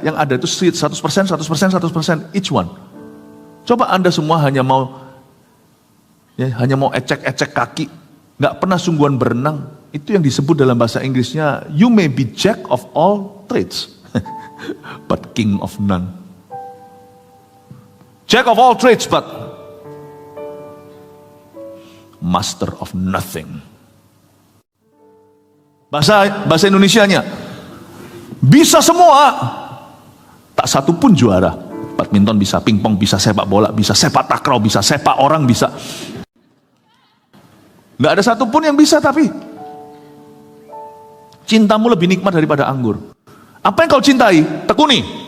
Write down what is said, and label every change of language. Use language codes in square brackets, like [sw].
[id] Yang ada itu 100%, 100%, each one. Coba Anda semua hanya mau ecek-ecek kaki. Nggak pernah sungguhan berenang. Itu yang disebut dalam bahasa Inggrisnya, [en] you may be jack of all trades, but king of none. Jack of all trades, but master of nothing. [id] Bahasa Indonesianya, bisa semua, tak satu pun juara. Badminton bisa, pingpong bisa, sepak bola bisa, sepak takraw bisa, sepak orang bisa. Nggak ada satu pun yang bisa, tapi cintamu lebih nikmat daripada anggur. Apa yang kau cintai? Tekuni.